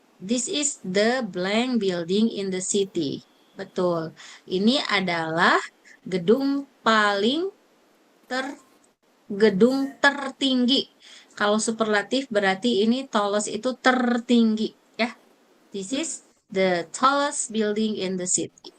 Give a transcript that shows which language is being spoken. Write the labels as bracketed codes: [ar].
[en] This is the blank building in the city. [id] Betul. Ini adalah gedung paling ter gedung tertinggi. Kalau superlatif berarti ini tallest itu tertinggi, ya. [en] This is the tallest building in the city.